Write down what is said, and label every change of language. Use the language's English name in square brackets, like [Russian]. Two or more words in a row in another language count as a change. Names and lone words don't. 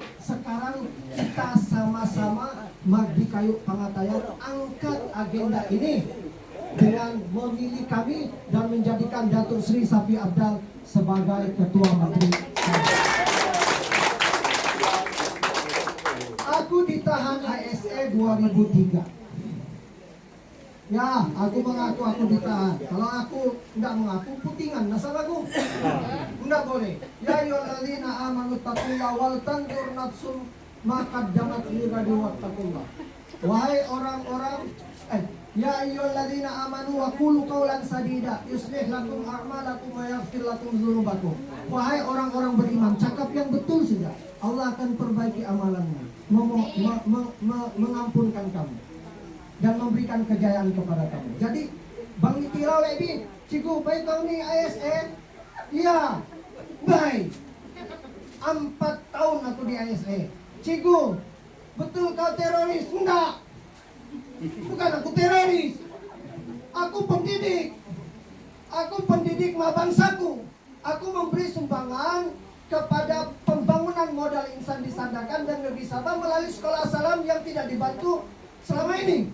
[Malay] Sekarang kita sama-sama Magdi Kayu Pangatayan angkat agenda ini dengan memilih kami dan menjadikan Datuk Sri Sapi Abdal sebagai Ketua Menteri. Aku ditahan ASE 2003. Ya, aku mengaku aku ditahan. Kalau aku tidak mengaku, putingan. Masalahku tidak boleh. [Arabic] يا أيها الذين آمنوا اتقوا الله ولتنظر نفس ما قدمت لغد واتقوا الله. [Malay] Wahai orang-orang, [Arabic] يا أيها الذين آمنوا وقولوا قولا سديدا يصلح لكم أعمالكم ويغفر لكم ذنوبكم. [Malay] Wahai orang-orang beriman, cakap yang betul saja. Allah akan perbaiki amalanmu, mengampunkan kamu dan memberikan kejayaan kepada kamu. Jadi Bang Tirau Lebi, Ciku, baik kau ni ASN? Ya, baik. 4 tahun aku di ASN. Ciku, betul kau teroris? Enggak. Bukan aku teroris. Aku pendidik. Aku pendidik bangsaku. Aku memberi sumbangan kepada pembangunan modal insan di Sandakan dan Negeri Sabah melalui sekolah salam yang tidak dibantu selama ini.